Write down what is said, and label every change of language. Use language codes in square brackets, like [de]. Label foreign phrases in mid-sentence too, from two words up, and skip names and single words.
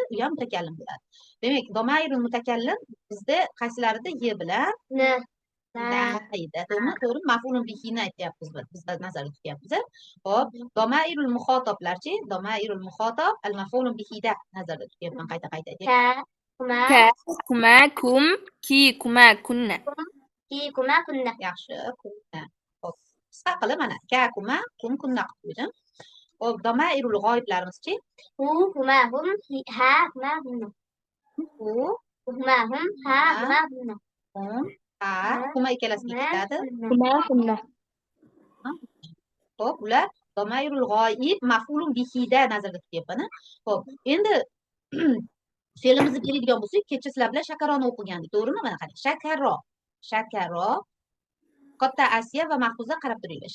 [uz] U ham mutakallim bo'ladi. Demak, [ar] ضمائر المتكلم [uz] bizda qaysilarida ye bilan to'g'ri, maf'ulun bihini aytyapmiz biz nazarda tutyapmiz. Xo'p, domairul muxotoblarchi, [ar] ضمائر المخاطب [uz] al maf'ulun bihida nazarda tutyapman, qayta aytaylik. [ar] كَ, كما، كم، كِ، كما، كنّ. كِ، كما، كنّ. [uz] Yaxshi, kunna. Xo'p, qisqa qilib mana [ar] كَ، كما، كم، كنّ [uz] qilib qo'ydim. Xo'p, domairul g'oyiblarimizchi? [ar] هُ، هما، هم، ها، هما، هنّ. هُ, هما، هم، ها، هما، هنّ. هم، ها، هما [uz] ikkalasiga ketadi. [ar] كما، كنّ. [uz] Xo'p, ular [ar] ضمائر الغائب [uz] maf'ulun bihida nazarda tutyapman. Xo'p, endi fe'limizni beradigan bo'lsak, kecha sizlar bilan shakaroni o'qigandik, to'g'rimi? Mana qarang, shakaro katta Asiya va Mahfuza qarab turinglar.